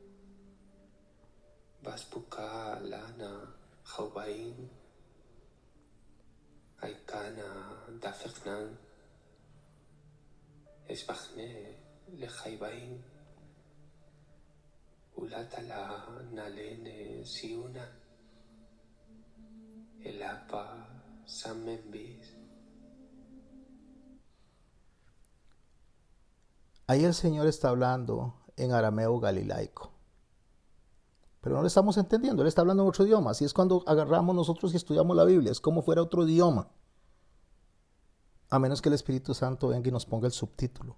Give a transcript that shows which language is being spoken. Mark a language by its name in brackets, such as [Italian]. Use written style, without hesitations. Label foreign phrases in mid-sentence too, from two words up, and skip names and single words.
[Spanish] Vaspuka Lana Haubain Aikana Dafeknan Esbachne Lehaibain Ulatala Nalene Siuna Elapa Samembis. Ahí el Señor está hablando en arameo galilaico. Pero no le estamos entendiendo, Él está hablando en otro idioma. Así es cuando agarramos nosotros y estudiamos la Biblia, es como fuera otro idioma. A menos que el Espíritu Santo venga y nos ponga el subtítulo.